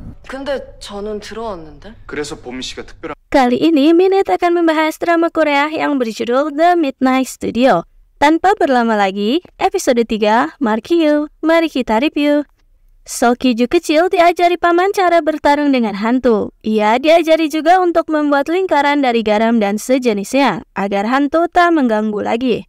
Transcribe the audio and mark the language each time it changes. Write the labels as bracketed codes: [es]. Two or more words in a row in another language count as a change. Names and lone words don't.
[ko] 근데 저는 들어왔는데? 그래서 보미 씨가 특별한. [id] Kali ini Minute akan membahas drama Korea yang berjudul The Midnight Studio. Tanpa berlama lagi, episode 3, Mark Hyo, mari kita review. So Ki-ju kecil diajari paman cara bertarung dengan hantu. Ia diajari juga untuk membuat lingkaran dari garam dan sejenisnya, agar hantu tak mengganggu lagi.